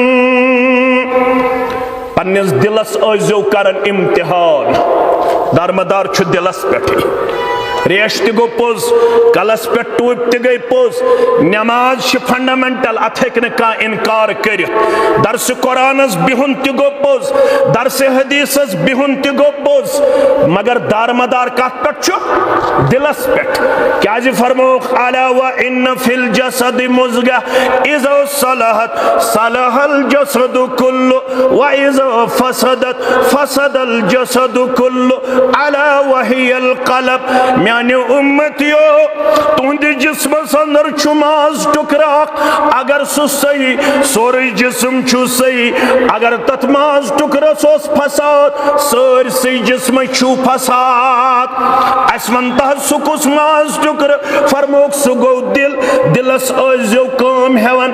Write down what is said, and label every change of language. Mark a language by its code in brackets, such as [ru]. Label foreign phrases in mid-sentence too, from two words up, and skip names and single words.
[ks] पन्निस दिलस आजो करन इम्तिहान दारमदार छु दिलस पे रेश त गो पोज कलस पे टूप त गई पोज नमाज फंडामेंटल अत कह इनकार कर दरस कुरानस बिहुन त गो पोज दरस हदीसस बिहुन त गो पोज मगर दारमदार कत पे दिलस पे क्या फरमो [ar] ألا وإن في الجسد مضغة إذا صلحت صلح الجسد كله وإذا فسدت فسد الجسد كله ألا وهي القلب [ks] यानी उम्मतियो तुंद जिस्म अंदर माज टुकरा अगर सह सही सोरे जिस्म छु सही अगर तथ माज टुकरा सोस फसाद सरसै जिस्म छु फसाद अस वन तह सुकुस माज टुकर फरमोक सु गो दिल दिलस ओजो काम हेवन